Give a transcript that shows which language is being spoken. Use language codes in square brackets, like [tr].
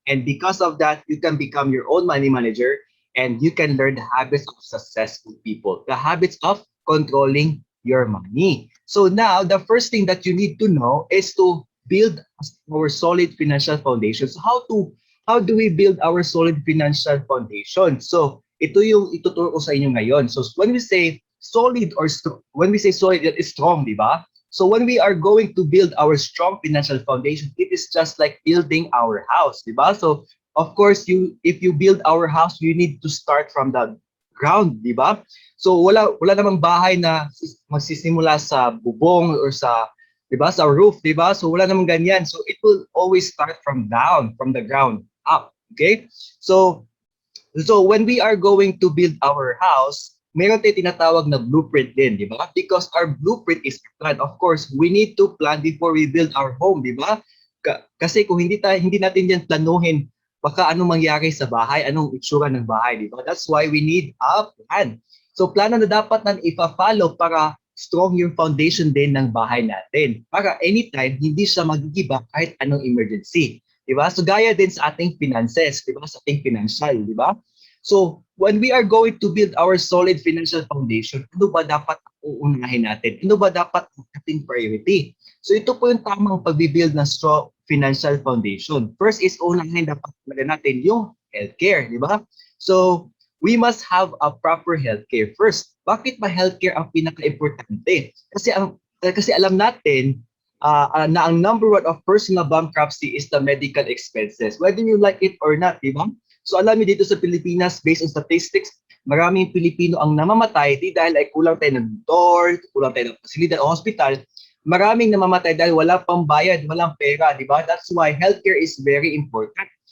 [en] And because of that, you can become your own money manager and you can learn the habits of successful people, the habits of controlling your money. So now, the first thing that you need to know is to build our solid financial foundation. So how do we build our solid financial foundation? [tl] So ito yung ituturo ko sa inyo ngayon. [en] So when we say solid or when we say solid, it is strong, [tl] di ba? [en] So when we are going to build our strong financial foundation, it is just like building our house, di ba? So of course, if you build our house, you need to start from the ground, di ba? [tl] So wala namang bahay na magsisimula sa bubong or sa, di ba, sa roof, di ba? So wala namang ganyan. [en] So it will always start from the ground up, okay? So when we are going to build our house, [tl] meron tayong tinatawag na blueprint din, di ba? [en] Because our blueprint is plan. Of course, we need to plan before we build our home, di ba? [tl] Kasi kung hindi natin yan planuhin, baka anong mangyari sa bahay, anong itsura ng bahay, di ba? [en] That's why we need a plan. [tl] So plano na dapat na ipa-follow para strong yung foundation din ng bahay natin. Para anytime, hindi siya magigiba kahit anong emergency. Di ba? So gaya din sa ating finances, di ba? Sa ating financial, di ba? [en] So when we are going to build our solid financial foundation, [tl] ano ba dapat uunahin natin? Ano ba dapat ating priority? So ito po yung tamang pag-build ng strong financial foundation. First is unahin dapat natin yung healthcare, di ba? [en] So we must have a proper healthcare first. [tl] Bakit ba healthcare ang pinaka-importante? Kasi alam natin na ang [en] number one of personal bankruptcy is the medical expenses. Whether you like it or not, di ba? [tl] So alam niyo dito sa Pilipinas, based on statistics, maraming Pilipino ang namamatay di dahil ay kulang tayo ng doktor, kulang tayo ng pasilidad o hospital. Maraming namamatay dahil wala pang bayad, walang pera, di ba? [en] That's why healthcare is very important.